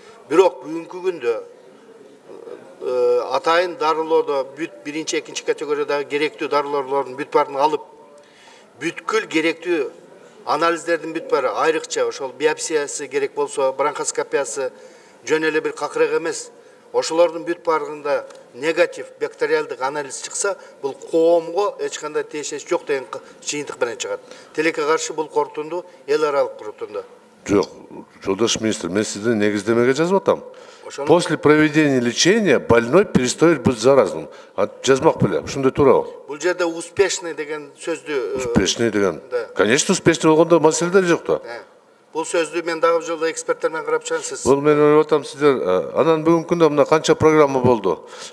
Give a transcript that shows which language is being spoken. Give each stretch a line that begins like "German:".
Kyrgyz: Бирок бүгүнкү күндө атайын дарылоодо бүт 1-2 категориядагы керектүү дарылоолордун бүт баарын алып, бүткүл керектүү анализдердин бүт баары, айрыкча ошол биопсиясы керек болсо, бронхоскопиясы, жөн эле бир какырык эмес, ошолордун бүт баарында негатив бактериалдык анализ чыкса, бул коомго эч кандай тиешеси жок деген жыйынтык менен чыгат. Тилекке каршы бул корутунду эл аралык корутунду. Жок, жолдош министр, мен сиздин негиздемеге жазып атам.
Russian: После проведения лечения больной перестает быть заразным.
Kyrgyz: Жазмак беле, ушундай туурабы? Бул жерде успешный деген сөздү. Успешный деген. Конечно, успешный болгондо маселе жок да. Бул сөздү мен дагы жолдо эксперттер менен карап чыгасыз. Бул мен ойлоп атам, сиздер анан бүгүнкү күндө мына канча программа болду?